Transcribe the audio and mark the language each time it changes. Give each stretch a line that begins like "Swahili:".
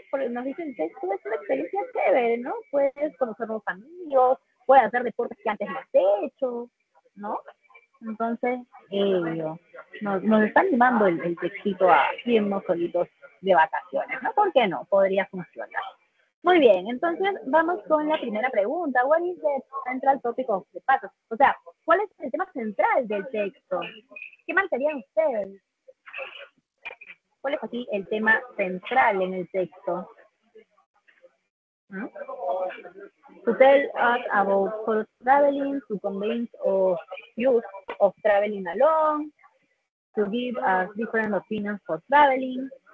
Spanish: Porque nos dicen que esto es una experiencia chévere, ¿no? Puedes conocer nuevos amigos, puedes hacer deportes que antes no has hecho, ¿no? Entonces, nos está animando el textito a irnos solitos de vacaciones, ¿no? ¿Por qué no? Podría funcionar. Muy bien, entonces vamos con la primera pregunta.
English: What is the central topic of the passage?
Spanish: O sea, ¿cuál es el tema central del texto? ¿Qué marcarían ustedes? ¿Cuál es aquí el tema central en el texto?
English: To tell us about solo traveling, to convince of use of traveling alone, to give us different opinions for traveling.